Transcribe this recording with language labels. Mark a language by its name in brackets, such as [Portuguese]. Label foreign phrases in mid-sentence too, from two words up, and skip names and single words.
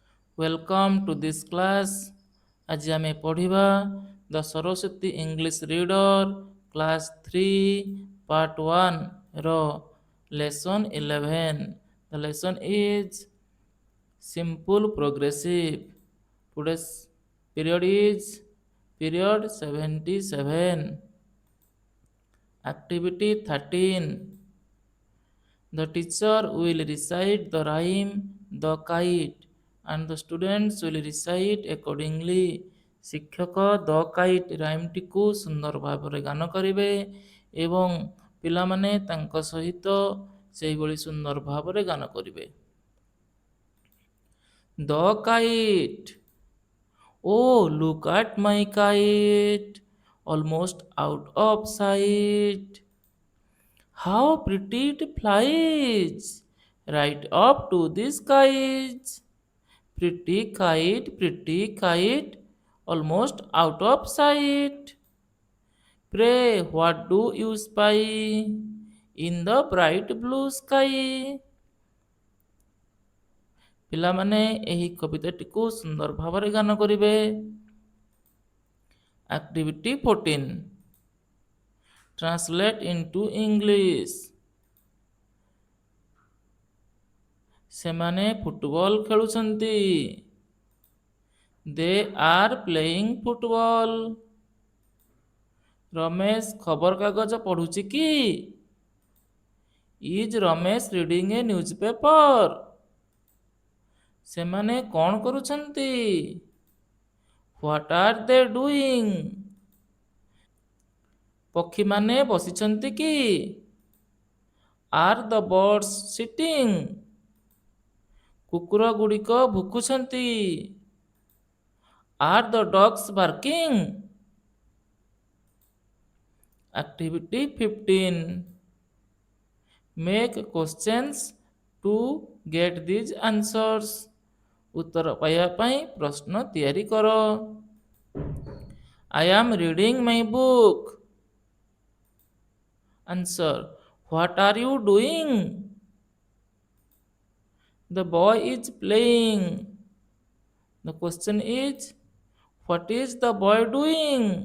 [English] Welcome to this class. [Odia] ଆଜି ଆମେ ପଢ଼ିବା ଦ ସରସ୍ୱତୀ ଇଂଲିଶ ରିଡର [English] class 3 part 1 [Odia] ର ଲେସନ୍ 11. [English] The lesson is simple progressive. Today's period is period 77. Activity 13. The teacher will recite the rhyme the kite and the students will recite accordingly. [Odia] ଶିକ୍ଷକ ଦ କାଇଟ୍ ରାଇମ୍ଟିକୁ ସୁନ୍ଦର ଭାବରେ ଗାନ କରିବେ ଏବଂ ପିଲାମାନେ ତାଙ୍କ ସହିତ ସେହିଭଳି ସୁନ୍ଦର ଭାବରେ ଗାନ କରିବେ। [English] The kite, O look at my kite, almost out of sight. How pretty it flies right up to the skies. Pretty kite, almost out of sight. Pray, what do you spy in the bright blue sky? [Odia] ପିଲାମାନେ ଏହି କବିତାଟିକୁ ସୁନ୍ଦର ଭାବରେ ଗାନ କରିବେ। [English] Activity 14. Translate into English. [Odia] ସେମାନେ ଫୁଟବଲ ଖେଳୁଛନ୍ତି। [English] They are playing football. [Odia] ରମେଶ ଖବରକାଗଜ ପଢ଼ୁଛି କି? [English] Is ରମେଶ reading a newspaper? [Odia] ସେମାନେ କ'ଣ କରୁଛନ୍ତି? [English] What are they doing? [Odia] ପକ୍ଷୀମାନେ ବସିଛନ୍ତି କି? [English] Are the birds sitting? [Odia] କୁକୁର ଗୁଡ଼ିକ ଭୁକୁଛନ୍ତି। [English] Are the dogs barking? Activity 15. Make questions to get these answers. [Odia] ଉତ୍ତର ପାଇବା ପାଇଁ ପ୍ରଶ୍ନ ତିଆରି କର। [English] I am reading my book. Answer. What are you doing? The boy is playing. The question is, what is the boy doing?